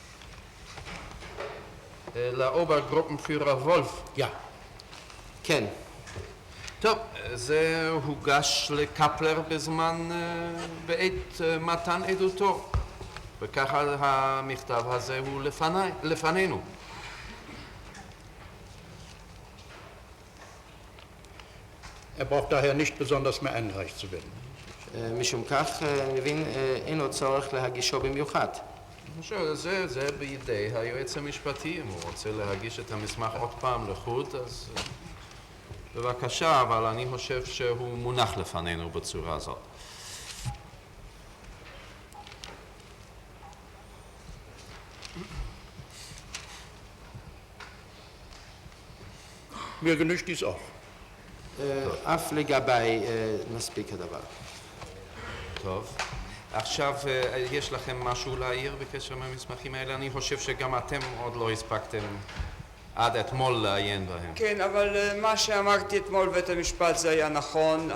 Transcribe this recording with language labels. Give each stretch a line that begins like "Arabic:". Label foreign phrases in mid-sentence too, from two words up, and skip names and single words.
Hebrew: לאוברגרופנפירר וולף. Ja, כן. טוב, זה הוגש לקפלר בעת מתן עדותו, וככה המכתב הזה הוא לפנינו.
German: Er braucht daher nicht besonders mehr eingereicht zu werden.
Hebrew: משום כך, מבין, אין לו צורך להגישו במיוחד. זה בידי היועץ המשפטי, אם הוא רוצה להגיש את המסמך עוד פעם לחוד, אז בבקשה, אבל אני חושב שהוא מונח לפנינו בצורה הזאת.
German: Mir genügt dies auch.
Hebrew: אף לגבי מספיק הדבר. טוב. עכשיו, יש לכם משהו להעיר בקשר מהמסמכים האלה? אני חושב שגם אתם עוד לא הספקתם עד אתמול לעיין בהם. כן, אבל מה שאמרתי אתמול בבית המשפט זה היה נכון.